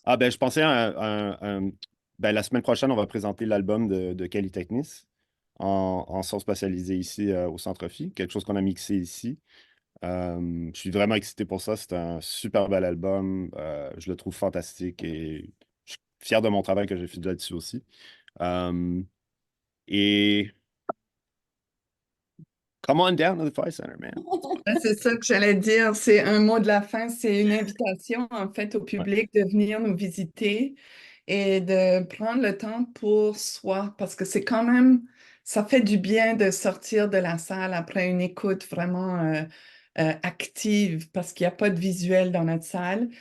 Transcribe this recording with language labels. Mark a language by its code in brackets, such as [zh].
[fr] ben, je pensais ben, la semaine prochaine, on va présenter l'album de Kelly Technis en son spatialisé ici au Centre Phi, quelque chose qu'on a mixé ici. Je suis vraiment excité pour ça. C'est un super bel album. Je le trouve fantastique et je suis fier de mon travail que j'ai fait là-dessus aussi. [en] Euh, et come on down to the Fire Center, man. [fr] C'est ça que j'allais dire. C'est un mot de la fin. C'est une invitation, en fait, au Ouais. public de venir nous visiter et de prendre le temps pour soi, parce que c'est quand même, ça fait du bien de sortir de la salle après une écoute vraiment active, parce qu'il n'y a pas de visuel dans notre salle.